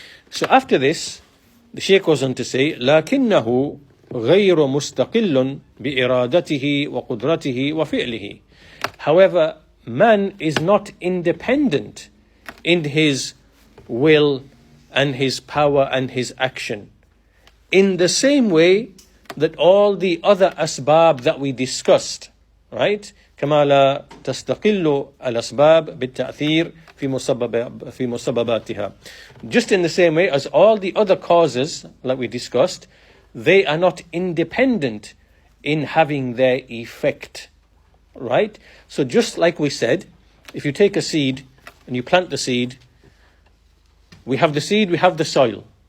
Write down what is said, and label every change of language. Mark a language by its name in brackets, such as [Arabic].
[English] So after this, the Shaykh goes on to say, [Arabic] لَكِنَّهُ غَيْرُ مُسْتَقِلٌ بِإِرَادَتِهِ وَقُدْرَتِهِ وَفِعْلِهِ. [English] However, man is not independent in his will and his power and his action, in the same way that all the other asbab that we discussed, right? [Arabic] كما لا تستقل الأسباب بالتأثير في مسبباتها. [English] Just in the same way as all the other causes, like we discussed, they are not independent in having their effect, right? So just like we said, if you take a seed and you plant the seed, we have the seed, we have the soil.